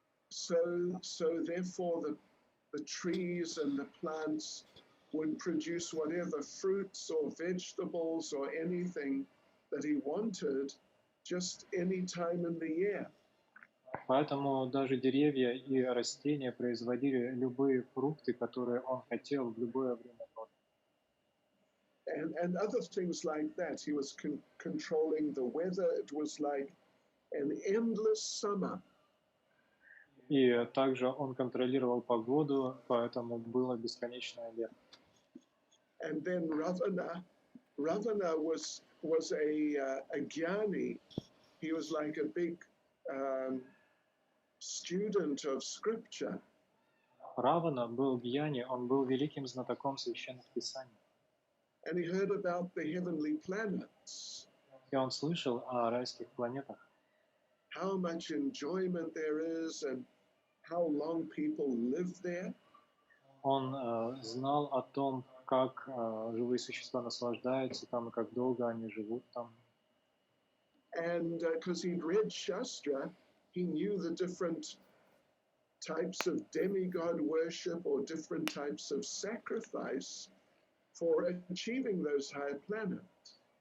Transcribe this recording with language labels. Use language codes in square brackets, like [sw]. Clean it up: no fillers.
[en] So therefore the trees and the plants would produce whatever fruits or vegetables or anything that he wanted just any time in the year. [ru] Поэтому даже деревья и растения производили любые фрукты, которые он хотел в любое время года. [en] And other things like that. He was controlling the weather. It was like an endless summer. [ru] И также он контролировал погоду, поэтому было бесконечное лето. [en] And then Ravana was a jnani. He was like a big student of scripture. [ru] Равана был гьяни, он был великим знатоком священных писаний. [en] And he heard about the heavenly planets. [ru] И он слышал о райских планетах. [en] How much enjoyment there is and how long people live there. [ru] Он знал о том, как живые существа наслаждаются там и как долго они живут там. [en] And because he'd read Shastra, he knew the different types of demigod worship or different types of sacrifice for achieving those higher planets.